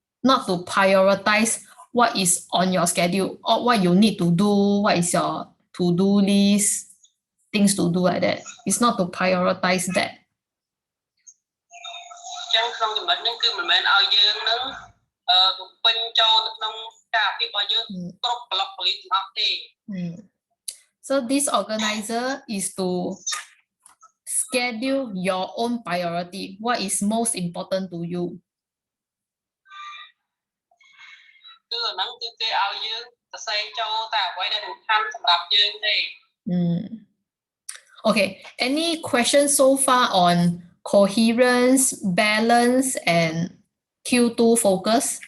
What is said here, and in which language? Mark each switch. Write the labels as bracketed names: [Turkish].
[English] not to prioritize what is on your schedule or what you need to do, what is your to-do list, things to do like that. It's not to prioritize that. [Khmer] ចឹងក្នុងចំណុចនេះគឺមិនមែនឲ្យយើងនឹងពេញចូលទៅក្នុងការអាជីពរបស់យើងគ្រប់ប្លុកពលីទាំងអស់ទេ [English] So this organizer is to schedule your own priority. What is most important to you? [Khmer] គឺអាហ្នឹងគឺគេឲ្យយើងសរសេរចូលតែអ្វីដែលសំខាន់សម្រាប់យើងទេ [English] Okay, any questions so far on coherence, balance, and Q2 focus?